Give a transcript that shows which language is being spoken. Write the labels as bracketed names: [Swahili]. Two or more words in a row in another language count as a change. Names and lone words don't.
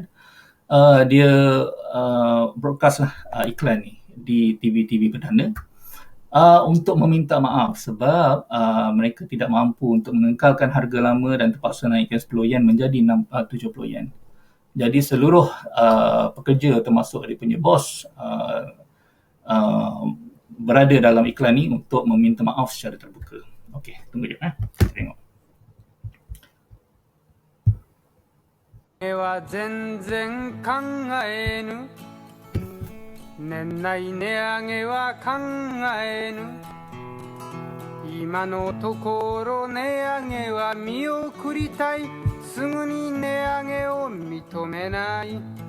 [Malay] Dia broadcast lah iklan ni di TV-TV Perdana untuk meminta maaf sebab mereka tidak mampu untuk mengekalkan harga lama dan terpaksa naikkan 10 yen menjadi 70 yen. Jadi seluruh pekerja termasuk dia punya bos berada dalam iklan ni untuk meminta maaf secara terbuka. Okey, tunggu jap tengok. [Japanese] は全然考えぬ年内値上げは考えぬ今のところ値上げは見送りたいすぐに値上げを認めない